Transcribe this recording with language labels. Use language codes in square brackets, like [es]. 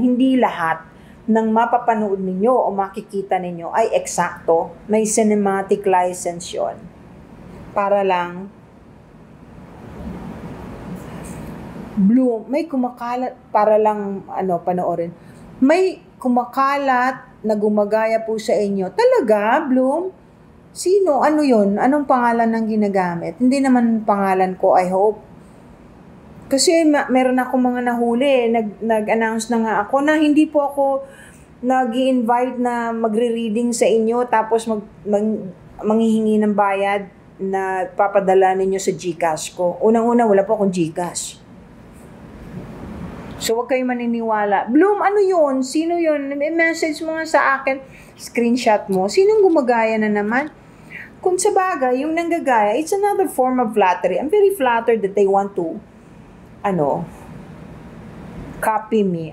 [tl] Hindi lahat ng mapapanood ninyo o makikita ninyo ay eksakto. May cinematic license yon. Para lang, Bloom, may kumakalat, para lang, panoorin. May kumakalat na gumagaya po sa inyo. Talaga, Bloom? Sino? Ano yun? Anong pangalan ng ginagamit? Hindi naman pangalan ko, I hope. Kasi meron ako mga nahuli. Nag-announce na nga ako na hindi po ako nag-i-invite na magre-reading sa inyo tapos manghihingi ng bayad na papadala ninyo sa GCash ko. Unang-una, wala po akong GCash. So, huwag kayong maniniwala. Bloom, ano yun? Sino yun? May message mo nga sa akin. Screenshot mo. Sinong gumagaya na naman? Kung sa bagay, yung nanggagaya, [en] it's another form of flattery. I'm very flattered that they want to, copy me.